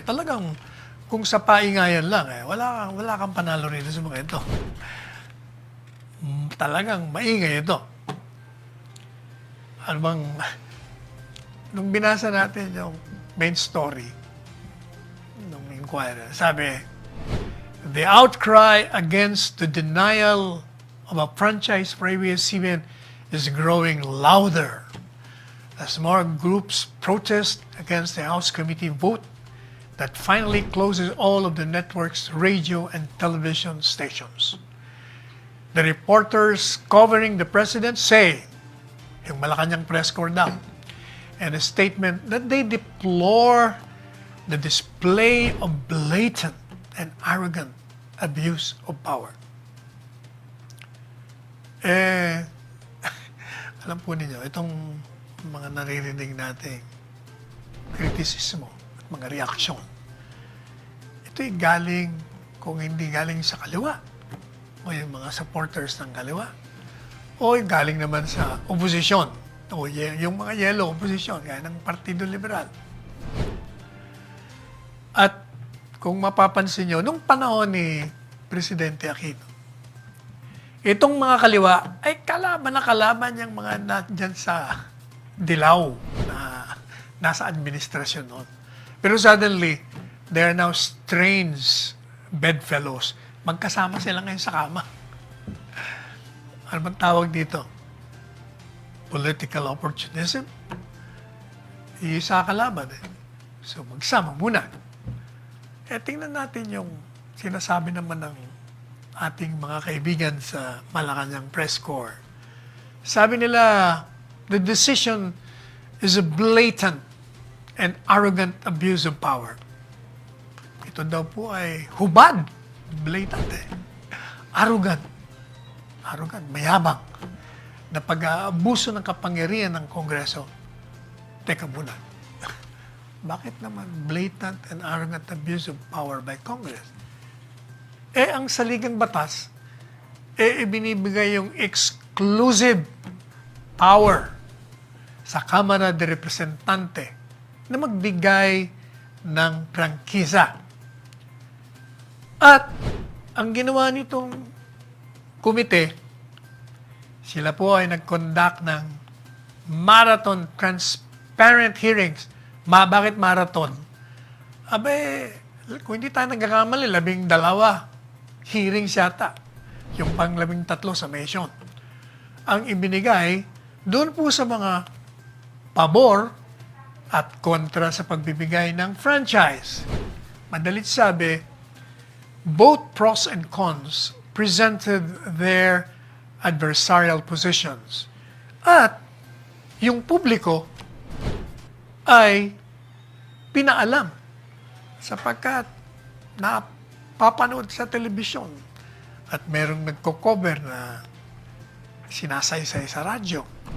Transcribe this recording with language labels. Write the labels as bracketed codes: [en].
[tl] Talagang kung sa paingayan lang, wala kang panalo rito sa mga ito. Talagang maingay ito. Ano bang, nung binasa natin yung main story nung Inquirer, sabi, [en] the outcry against the denial of a franchise for ABS-CBN is growing louder as more groups protest against the House Committee vote that finally closes all of the network's radio and television stations. The reporters covering the president say, [tl] yung Malacanang press corps daw, [en] and a statement that they deplore the display of blatant and arrogant abuse of power. [tl] Alam po ninyo, itong mga naririnig nating kritisismo at mga reaksyon, ito'y galing, kung hindi galing sa kaliwa, o yung mga supporters ng kaliwa, o galing naman sa oposisyon, o yung mga yellow oposisyon, gaya ng Partido Liberal. At kung mapapansin nyo, nung panahon ni Presidente Aquino, itong mga kaliwa ay kalaban yung mga nandyan sa dilaw na nasa administrasyon noon. Pero [en] suddenly, they are now strange bedfellows. [tl] Magkasama sila ngayon sa kama. Ano bang tawag dito? Political opportunism? Iisa kalaban eh. So magsama muna. Tingnan natin yung sinasabi naman ng ating mga kaibigan sa Malacanang Press Corps. Sabi nila, [en] the decision is a blatant and arrogant abuse of power. [tl] Ito daw po ay hubad. Blatant eh. Arrogant, mayabang, na pag-aabuso ng kapangyarihan ng Kongreso. Teka muna, bakit naman [en] blatant and arrogant abuse of power by Congress? [tl] Ang saligang batas, ibinibigay yung exclusive power sa Kamara de Representante na magbigay ng prangkisa. At ang ginawa nitong komite, sila po ay nag-conduct ng [en] marathon transparent hearings. [tl] Bakit marathon? Abe, kung hindi tayo nagkakamali, 12 hearings yata. Yung pang-13 summation. Ang ibinigay, doon po sa mga pabor at kontra sa pagbibigay ng franchise. Madalit sabi, [en] both pros and cons presented their adversarial positions. [tl] At yung publiko ay pinaalam sapagkat napapanood sa telebisyon at merong nagko-cover na sinasaysay sa radyo.